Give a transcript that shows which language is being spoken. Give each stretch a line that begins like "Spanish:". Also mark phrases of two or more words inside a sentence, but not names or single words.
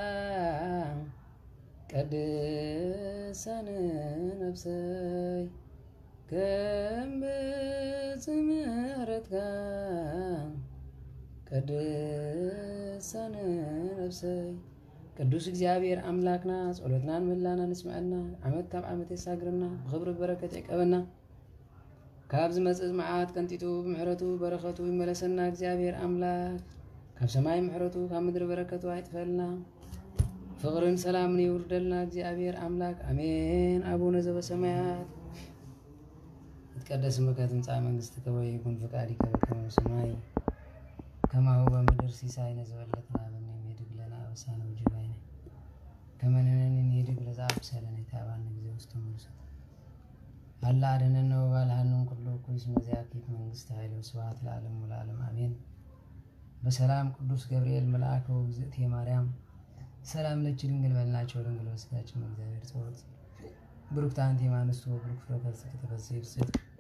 Tigrinya: ቀድሳነ ነፍሰይ ከም ብዘይምሕረትካ ቀድሳነ ነፍሰይ ቅዱስ እግዚአብሔር አምላክና ጸሎትናን ምላና ንስማዕና ዓመት ካብ ዓመት የሳግረና ብኽብሪ በረከት ይቀበና ካብ ዝመጽእ መዓት ቀንጢቱ ብምሕረቱ በረከቱ ይመለሰና እግዚአብሔር አምላክ ካብ ሰማይ ምሕረቱ ካብ ምድሪ በረከቱ አይጥፈልና ፍቅርን ሰላምን ይውርደልና እግዚአብሔር አምላክ አሜን።
Geez: አቡነ ዘበሰማያት ይትቀደስ ስምከ ትምጻእ መንግሥትከ ወይኩን ፈቃድከ በከመ በሰማይ ከማሁ በምድር ሲሳይነ ዘለለዕለትነ ሀበነ ኅድግ ለነ አበሳነ ወጌጋየነ ከመ ንሕነኒ ንኅድግ ለዘአብሰለነ ኢታብአነ ጊዜ ውስተ መንሱት አላ አድኅነነ ወባልሐነ እምኩሉ እኩይ እስመ ዚአከ መንግሥተ ኃይል ወስብሐት ለዓለሙ ለዓለም አሜን። በሰላም ቅዱስ ገብርኤል መልአከ ወእግዝእትየ ማርያም ሰላም ለኪ ድንግል በልናቸው ድንግል በሥጋችን እግዚአብሔር ጸሎት ብሩክት አንቲ እምአንስቱ ወብሩክ ፍሬ ከርሥኪ ተፈሥሒ ፍሥሕት